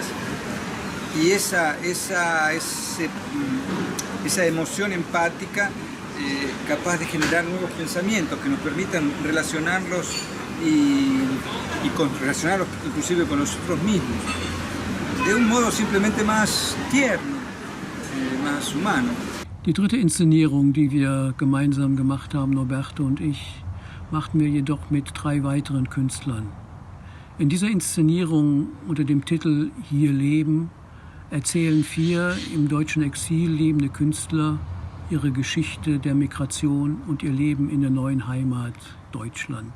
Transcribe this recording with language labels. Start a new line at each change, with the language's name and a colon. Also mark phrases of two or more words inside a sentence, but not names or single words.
Spanish: Y esa emoción empática capaz de generar nuevos pensamientos que nos permitan relacionarlos y relacionarlos inclusive con nosotros mismos, de un modo simplemente más tierno, más humano.
German: Die dritte Inszenierung, die wir gemeinsam gemacht haben, Norberto und ich, machten wir jedoch mit 3 weiteren Künstlern. In dieser Inszenierung unter dem Titel Hier leben erzählen 4 im deutschen Exil lebende Künstler ihre Geschichte der Migration und ihr Leben in der neuen Heimat Deutschland.